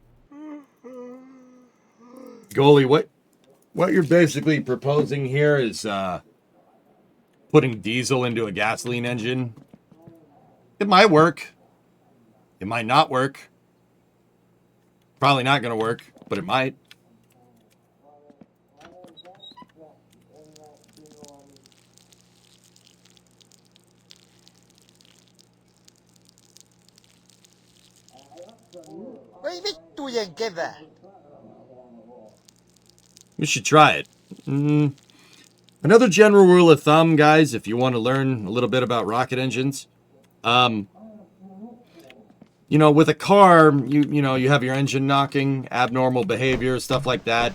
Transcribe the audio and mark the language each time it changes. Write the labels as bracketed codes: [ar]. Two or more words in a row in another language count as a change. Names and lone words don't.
[en] Goalie, what you're basically proposing here is putting diesel into a gasoline engine. It might work. It might not work. Probably not going to work, but it might. [fi] Voi vittujen kevää. [en] You should try it. Another general rule of thumb, guys, if you want to learn a little bit about rocket engines. You know, with a car, you know, you have your engine knocking, abnormal behavior, stuff like that.